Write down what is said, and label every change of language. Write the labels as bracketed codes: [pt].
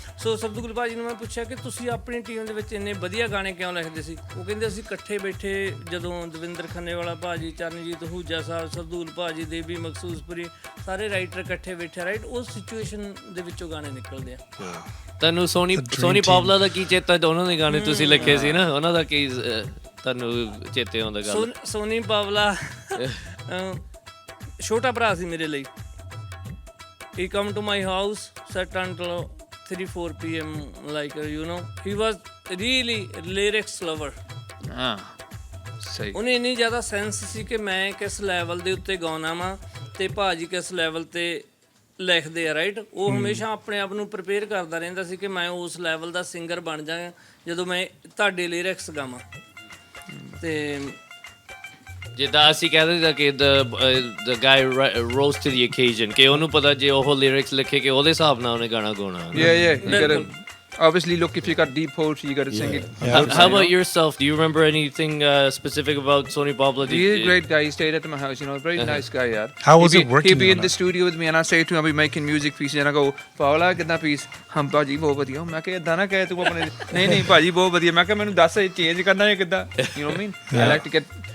[pa] ਸੋ ਸਰਦੂਲ ਭਾਜੀ ਨੂੰ ਮੈਂ ਪੁੱਛਿਆ ਕਿ ਤੁਸੀਂ ਆਪਣੀ ਟੀਮ ਦੇ ਵਿੱਚ ਇੰਨੇ ਵਧੀਆ ਗਾਣੇ ਕਿਉਂ ਲਿਖਦੇ ਸੀ ਉਹ ਕਹਿੰਦੇ ਅਸੀਂ ਇਕੱਠੇ ਬੈਠੇ ਜਦੋਂ ਦਵਿੰਦਰ ਖੰਨੇਵਾਲਾ ਭਾਜੀ ਚਰਨਜੀਤ ਹੂਜਾ ਸਾਹਿਬ ਸਰਦੂਲ ਭਾਜੀ ਦੇਵੀ ਮਖਸੂਸਪੁਰੀ ਸਾਰੇ ਰਾਈਟਰ ਇਕੱਠੇ ਬੈਠੇ ਰਾਈਟ ਉਸ ਸਿਚੁਏਸ਼ਨ ਦੇ ਵਿੱਚੋਂ ਗਾਣੇ ਨਿਕਲਦੇ ਆ ਤੁਹਾਨੂੰ ਸੋਨੀ ਪਾਵਲਾ ਦਾ ਕੀ ਚੇਤਾ ਉਹਨਾਂ ਦੇ ਗਾਣੇ ਤੁਸੀਂ ਲਿਖੇ ਸੀ ਨਾ ਉਹਨਾਂ ਦਾ ਕੀ ਤੁਹਾਨੂੰ ਚੇਤੇ ਆਉਂਦਾ ਗੱਲ ਸੋਨੀ ਪਾਵਲਾ ਛੋਟਾ ਭਰਾ ਸੀ ਮੇਰੇ ਲਈ [en] he come to my house sat until 3-4 p.m. like you know he was really lyrics lover [pa] ਸਹੀ ਉਹਨੇ ਇੰਨੀ ਜ਼ਿਆਦਾ ਸੈਂਸ ਸੀ ਕਿ ਮੈਂ ਕਿਸ ਲੈਵਲ ਦੇ ਉੱਤੇ ਗਾਉਣਾ ਵਾਂ ਤੇ ਭਾਜੀ ਕਿਸ ਲੈਵਲ ਤੇ ਲਿਖਦੇ ਆ ਰਾਈਟ ਉਹ ਹਮੇਸ਼ਾ ਆਪਣੇ ਆਪ ਨੂੰ ਪ੍ਰਿਪੇਅਰ ਕਰਦਾ ਰਹਿੰਦਾ ਸੀ ਕਿ ਮੈਂ ਉਸ ਲੈਵਲ ਦਾ ਸਿੰਗਰ ਬਣ ਜਾਵਾਂ ਜਦੋਂ ਮੈਂ ਤੁਹਾਡੇ ਲਿਰਿਕਸ ਗਾਵਾਂ ਤੇ ਜਿੱਦਾਂ ਅਸੀਂ ਕਹਿੰਦੇ ਕਿ [en] the guy rose to the occasion [pa] ਕਿ ਉਹਨੂੰ ਪਤਾ ਜੇ ਉਹ ਲਿਰਿਕਸ ਲਿਖੇ ਕਿ ਉਹਦੇ ਹਿਸਾਬ ਨਾਲ ਉਹਨੇ ਗਾਣਾ ਗਾਉਣਾ [en] yeah you gotta obviously look if you got deep poetry you gotta sing it how about yourself do you remember anything specific about Sony Pablo he's a great guy he stayed at my house you know very nice guy yaar how was it working he'd be in the studio with me and I say to him I'll be making music pieces and I go Paula [pa] ਕਿੱਦਾਂ piece ਹਮ ਭਾਜੀ ਬਹੁਤ ਵਧੀਆ ਮੈਂ ਕਿਹਾ ਇਦਾਂ ਨਾ ਕਹਿ ਤੂੰ ਆਪਣੇ ਨਹੀਂ ਭਾਜੀ ਬਹੁਤ ਵਧੀਆ ਮੈਂ ਕਿਹਾ ਮੈਨੂੰ ਦੱਸ ਚੇਂਜ ਕਰਨਾ ਹੈ ਕਿੱਦਾਂ [en] you know what I mean I like to get